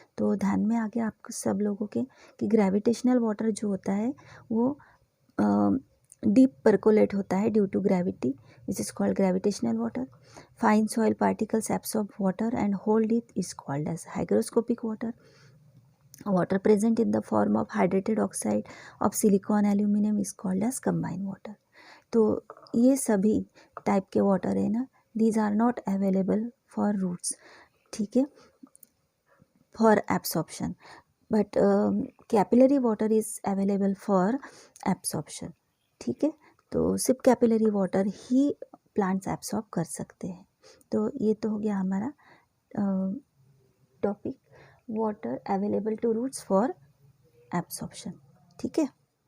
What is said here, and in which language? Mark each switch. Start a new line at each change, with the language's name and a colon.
Hindi: तो ध्यान में आ गया आपको सब लोगों के कि ग्रेविटेशनल वाटर जो होता है वो डीप परकोलेट होता है due to gravity,
English: Which is called gravitational water. Fine soil particles absorb water and hold it is called as hygroscopic water. Water present in the form of hydrated oxide of silicon aluminum is called as combined water.
Hindi: तो ये सभी type के water है ना,
English: these are not available for roots.
Hindi: ठीक है,
English: for absorption, but capillary water is available for absorption.
Hindi: ठीक है, तो सिर्फ कैपिलरी वाटर ही प्लांट्स एब्सॉर्ब कर सकते हैं. तो ये तो हो गया हमारा topic, water available two roots for absorption. ठीक है.